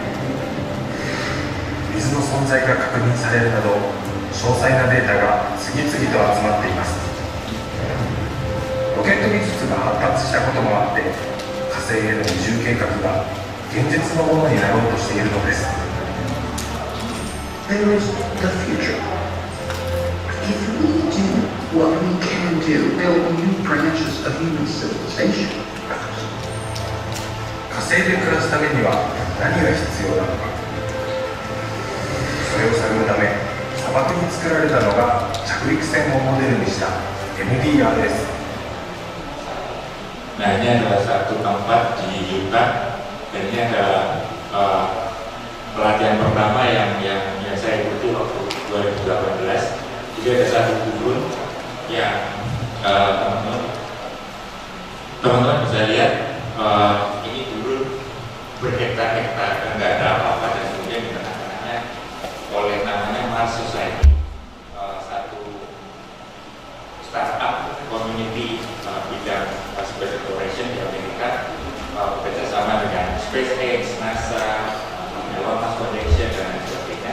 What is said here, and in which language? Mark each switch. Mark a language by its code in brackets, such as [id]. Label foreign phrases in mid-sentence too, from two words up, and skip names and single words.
[ja] 水の存在が確認されるなど詳細なデータが次々と集まっています。ロケット技術が発達したこともあって火星への移住計画が現実のものになろうとしているのです。 [en] There is the future. If we do what we can do, build new branches of human civilization. [ja] 火星で暮らすためには何が必要なのか。それを探るため砂漠に作られたのが着陸船をモデルにした MDR です。 [id] Nah, ini adalah satu tempat di Utah dan ini adalah pelatihan pertama yang saya ikuti waktu 2018. Jadi ada satu gurun yang teman-teman bisa lihat ini gurun berhektar-hektar dan nggak ada apa-apa, dan kemudian di tengah-tengahnya oleh namanya Mars Society, satu [en] startup community [id] bidang [en] space exploration [id] di Amerika, bekerja sama dengan SpaceX, NASA, Elon Musk Foundation dan lain sebagainya.